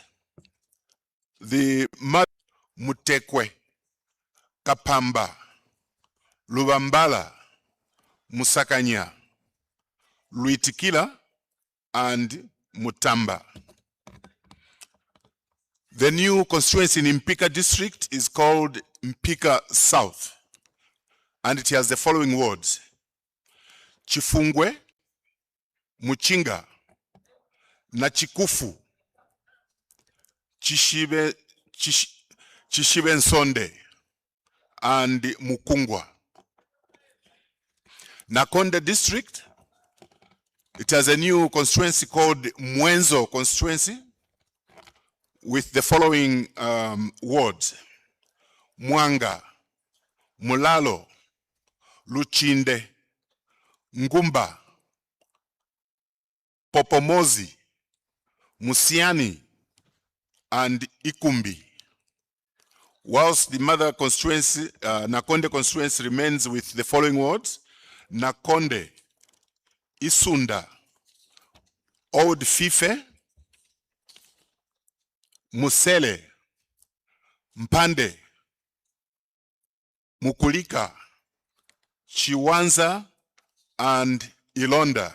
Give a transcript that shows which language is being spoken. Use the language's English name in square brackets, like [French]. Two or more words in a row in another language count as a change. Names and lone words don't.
[English] The Mutekwe, Kapamba, Lubambala, Musakanya, Luitikila, and Mutamba. The new constituency in Mpika district is called Mpika South, and it has the following words: Chifungwe, Muchinga, Nachikufu, Chishibe Nsonde, and Mukungwa. Nakonde district, it has a new constituency called Mwenzo constituency, with the following words: Mwanga, Mulalo, Luchinde, Ngumba, Popomozi, Musiani, and Ikumbi. Whilst the mother constituency, Nakonde constituency, remains with the following words: Nakonde, Isunda, Old Fife, Musele, Mpande, Mukulika, Chiwanza, and Ilonda.